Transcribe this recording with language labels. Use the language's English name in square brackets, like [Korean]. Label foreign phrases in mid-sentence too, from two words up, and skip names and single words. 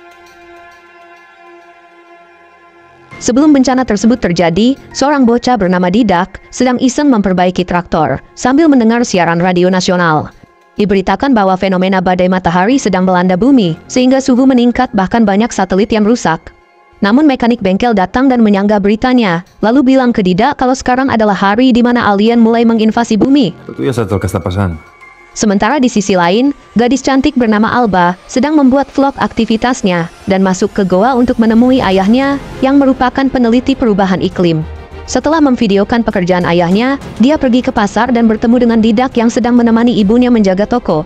[Indonesian] Sebelum bencana tersebut terjadi, seorang bocah bernama Didak sedang iseng memperbaiki traktor sambil mendengar siaran radio nasional. Diberitakan bahwa fenomena badai matahari sedang melanda bumi, sehingga suhu meningkat bahkan banyak satelit yang rusak. Namun mekanik bengkel datang dan menyanggah beritanya, lalu bilang ke Didak kalau sekarang adalah hari di mana alien mulai menginvasi bumi. [Spanish] Tú ya sabes lo que está pasando. [Indonesian] Sementara di sisi lain, gadis cantik bernama Alba sedang membuat vlog aktivitasnya dan masuk ke goa untuk menemui ayahnya yang merupakan peneliti perubahan iklim. Setelah memvideokan pekerjaan ayahnya, dia pergi ke pasar dan bertemu dengan Didak yang sedang menemani ibunya menjaga toko.